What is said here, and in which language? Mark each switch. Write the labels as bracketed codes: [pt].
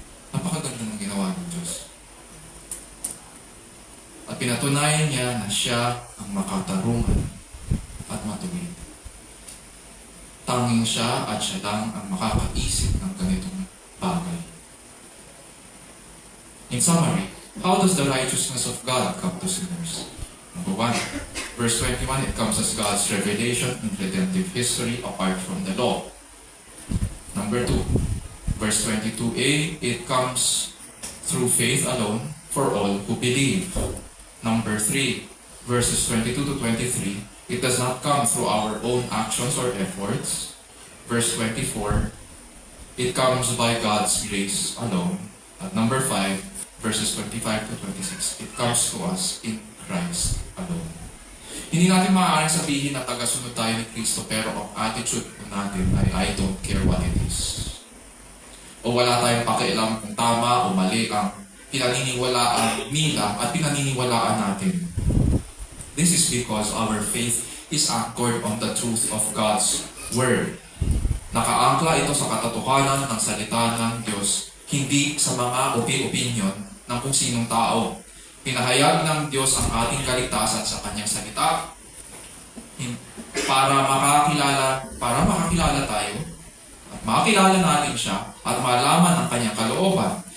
[tl] Napakaganda ng ginawa ng Diyos. At pinatunayan niya na siya ang makatarungan at matuwid. Tanging siya at siya lang ang makakaisip ng ganitong bagay. [en] In summary, how does the righteousness of God come to sinners? Number 1, verse 21, it comes as God's revelation in redemptive history apart from the law. Number 2, verse 22a, it comes through faith alone for all who believe. Number 3, verses 22 to 23, it does not come through our own actions or efforts. Verse 24, it comes by God's grace alone. At number 5, verses 25 to 26, it comes to us in Christ alone. [tl] Hindi natin maaaring sabihin na tagasunod tayo ni Kristo pero ang attitude po natin ay I don't care what it is. O wala tayong pakialam kung tama o mali ang pinaniniwalaan nila at pinaniniwalaan natin. [en] This is because our faith is anchored on the truth of God's Word. [tl] Nakaangkla ito sa katotohanan ng salita ng Diyos, hindi sa mga opinion ng kung sinong tao. Pinahayag ng Diyos ang ating kaligtasan sa Kanyang salita para makakilala tayo at makakilala natin siya at malaman ang Kanyang kalooban.